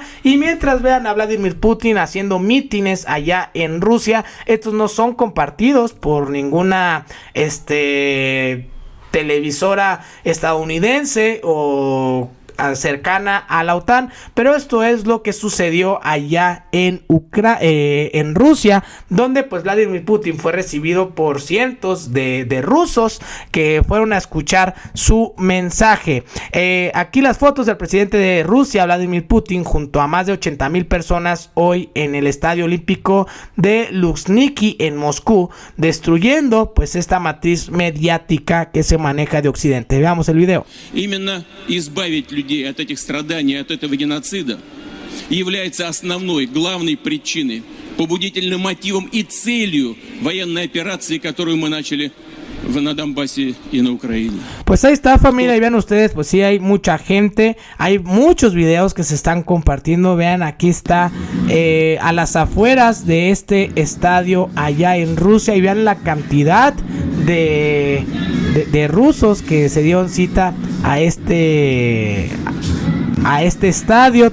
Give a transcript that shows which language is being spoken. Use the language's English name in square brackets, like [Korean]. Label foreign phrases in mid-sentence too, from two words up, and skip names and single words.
[Spanish] Y mientras vean a Vladimir Putin haciendo mítines allá en Rusia, estos no son compartidos por ninguna televisora estadounidense o cercana a la OTAN, pero esto es lo que sucedió allá en Rusia, donde pues Vladimir Putin fue recibido por cientos de rusos que fueron a escuchar su mensaje. Aquí las fotos del presidente de Rusia, Vladimir Putin, junto a más de 80,000 personas hoy en el Estadio Olímpico de Luzhniki en Moscú, destruyendo pues esta matriz mediática que se maneja de Occidente. Veamos el video. [Russian] От этих страданий, от этого геноцида, является основной, главной причиной, побудительным мотивом и целью военной операции, которую мы начали на Донбассе [Spanish] y en Ucrania. Pues ahí está, familia, y vean ustedes, pues sí hay mucha gente, hay muchos videos que se están compartiendo. Vean, aquí está a las afueras de este estadio allá en Rusia, y vean la cantidad de rusos que se dieron cita a este estadio.